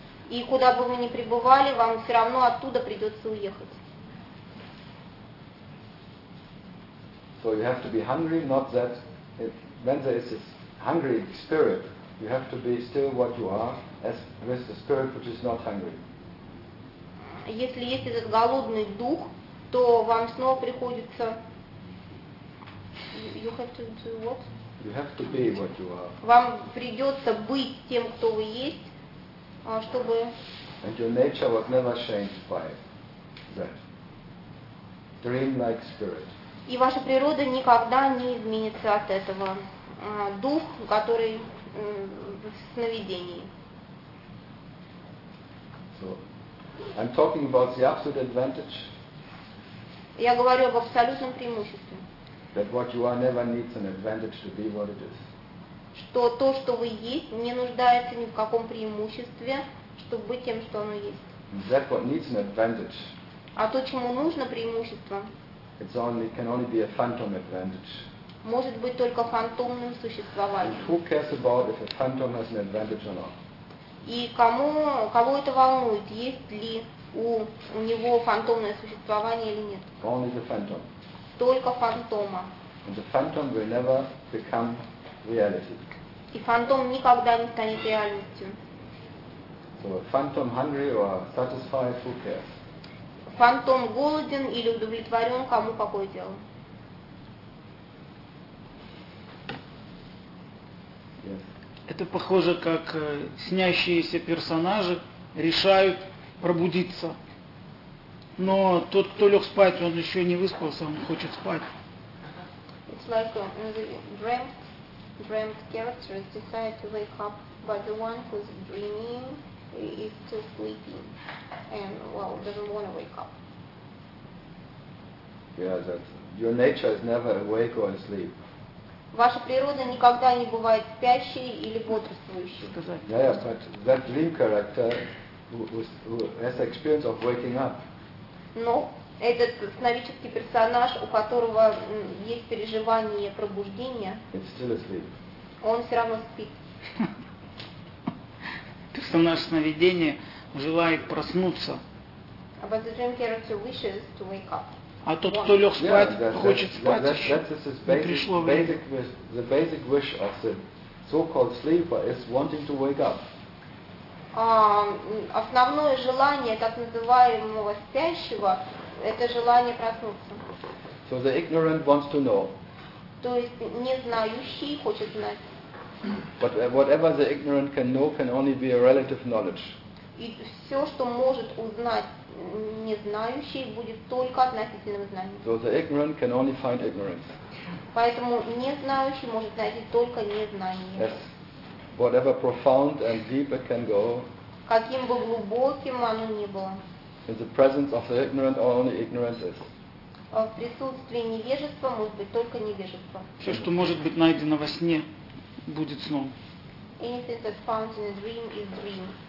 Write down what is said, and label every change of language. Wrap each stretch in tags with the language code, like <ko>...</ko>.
<ru>И куда бы вы ни пребывали, вам все равно оттуда придется уехать.</ru> <en>So you have to be hungry, not that if, when there is this hungry spirit, you have to be still what you are, as with the spirit which is not hungry.</en> <ru>Если есть этот голодный дух, то вам снова приходится.</ru> <en>You have to do what? You have to be what you are.</en> <ru>Вам придется быть тем, кто вы есть, чтобы.</ru> <en>And your nature was never changed by that dream-like spirit.</en> <ru>И ваша природа никогда не изменится от этого. Дух, который в сновидении.</ru> <en>So, I'm talking about the absolute advantage.</en> <ru>Я говорю об абсолютном преимуществе.</ru> <en>That what you are never needs an advantage to be what it is.</en> <ru>Что то, что вы есть, не нуждается ни в каком преимуществе, чтобы быть тем, что оно есть.</ru> <en>That what needs an advantage.</en> <ru>А то, чему нужно преимущество.</ru> <en>It's only, can only be a phantom advantage.</en> <ru>Может быть только фантомным существованием.</ru> <en>And who cares about if a phantom has an advantage or not?</en> <ru>И кому, кого это волнует, есть ли у него фантомное существование или нет?</ru> <en>Only the phantom.</en> <ru>Только фантома.</ru> <en>And the phantom will never become reality.</en> <ru>И фантом никогда не станет реальностью.</ru> <en>So a phantom hungry or satisfied, who cares?</en> <ru>Фантом голоден или удовлетворен, кому какое дело? Это похоже, как снящиеся персонажи решают пробудиться. Но тот, кто лег спать, он еще не выспался, он хочет спать.</ru> <en>It's like the dreamt characters decide to wake up, but the one who's dreaming is still sleeping and well doesn't want to wake up. Yeah, that your nature is never awake or asleep.</en> <ru>Ваша природа никогда не бывает спящей или бодрствующей.</ru> <en>Yeah, but that dream character has the experience of waking up.</en> <ru>Но этот сновидческий персонаж, у которого есть переживание пробуждения,</ru> <en>it's still asleep.</en> <ru>Он все равно спит. Персонаж сновидения желает проснуться.</ru> <en>But the dream character wishes to wake up.</en> <ru>А тот, кто лег спать, хочет спать еще. Не пришло время.</ru> <en>The basic wish of the so-called sleeper is wanting to wake up.</en> <ru>Основное желание так называемого спящего – это желание проснуться.</ru> <en>So the ignorant wants to know.</en> <ru>То есть незнающий хочет знать.</ru> <en>But whatever the ignorant can know can only be a relative knowledge.</en> <ru>И все, что может узнать незнающий, будет только относительным знанием.</ru> <en>So the ignorant can only find ignorance.</en> <ru>Поэтому незнающий может найти только незнание.</ru> <en>Yes. Whatever profound and deep it can go.</en> <ru>Каким бы глубоким оно ни было.</ru> <en>In the presence of the ignorant, only ignorance is.</en> <ru>В присутствии невежества может быть только невежество. Все, что может быть найдено во сне, будет сном.</ru> <en>Anything that's found in a dream is dream.</en>